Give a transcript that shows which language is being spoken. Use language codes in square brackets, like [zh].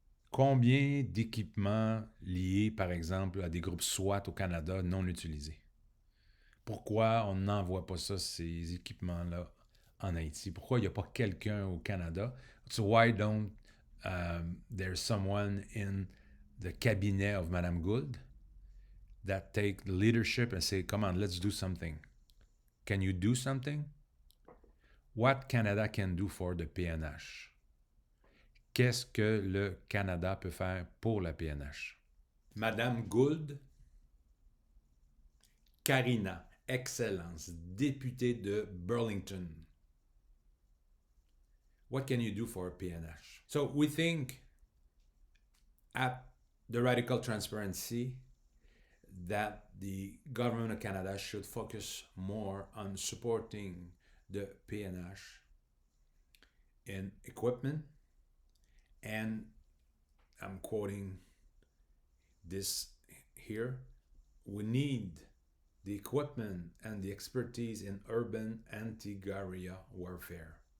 [fr] Combien d'équipements liés, par exemple, à des groupes SWAT au Canada non utilisés? Pourquoi on n'envoie pas ces équipements-là en Haïti? Pourquoi il n'y a pas quelqu'un au Canada? [en] So why don't there's someone in the cabinet of Madame Gould that take the leadership and say, come on, let's do something. Can you do something? What Canada can do for the PNH? [fr] Qu'est-ce que le Canada peut faire pour la PNH? Madame Gould, Karina, Excellence, députée de Burlington. [en] What can you do for PNH? So we think at the Radical Transparency that the government of Canada should focus more on supporting the PNH in equipment, and I'm quoting this here, we need the equipment and the expertise in urban anti-guerrilla warfare.